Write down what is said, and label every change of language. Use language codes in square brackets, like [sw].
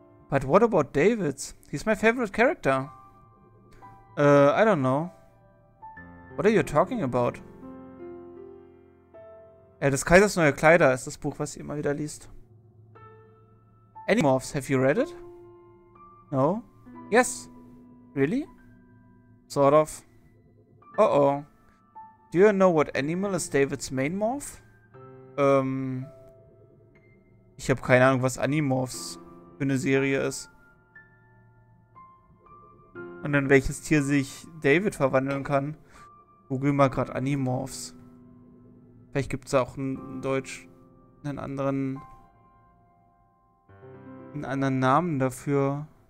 [en] But what about David's? He's my favorite character. I don't know. What are you talking about? [de] Des Kaisers neue Kleider ist das Buch, was ihr immer wieder liest. [en] Animorphs, have you read it? No? Yes. Really? Sort of. Uh-oh. Do you know what animal is David's main morph? [de] Ich habe keine Ahnung, was Animorphs für eine Serie ist. Und in welches Tier sich David verwandeln kann. Google mal gerade Animorphs. Vielleicht gibt es auch in Deutsch einen anderen Namen dafür.